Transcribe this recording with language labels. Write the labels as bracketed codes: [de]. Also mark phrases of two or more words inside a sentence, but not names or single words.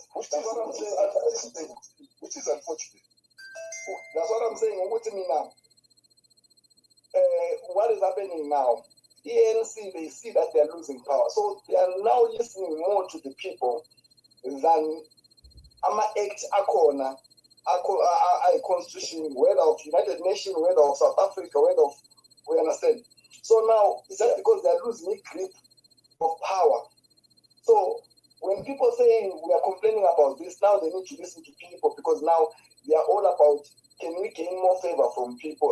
[en] Which that's is what I'm saying. unfortunate. Which is unfortunate. That's what I'm saying. What to me now? What is happening now? ANC, they see that they're losing power, so they are now listening more to the people than [zu] ama-act akhona, [en] a constitution, whether of United Nations, whether of South Africa, whether of, we understand. So now it's just because they're losing a grip of power. So when people say we are complaining about this, now they need to listen to people, because now they are all about, can we gain more favor from people?